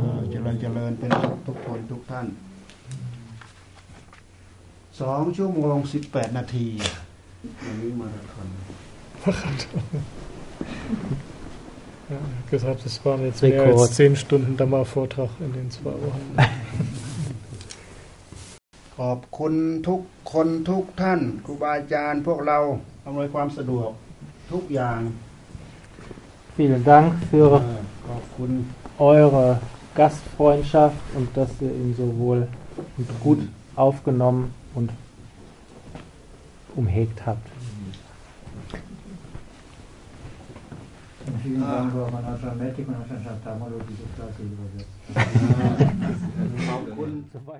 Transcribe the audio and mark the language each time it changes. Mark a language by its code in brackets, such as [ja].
[th] เจริญเจริญเป็นทุกคนทุกท่าน2ชั่วโมง18นาทีวันนี้มาราธอน ครับ [de] das waren jetzt mehr als 10 Stunden da mal Vortrag in den 2 Wochen [th] ขอบคุณทุกคนทุกท่านครูบาอาจารย์พวกเราอำนวยความสะดวกทุกอย่าง [de] Vielen Dank für [th] ขอบ [de] und eure Gastfreundschaft und dass ihr ihn so wohl und gut aufgenommen und umhegt habt. Vielen Dank, Herr Mathematik und Herr Schantamolo, die das übersetzt.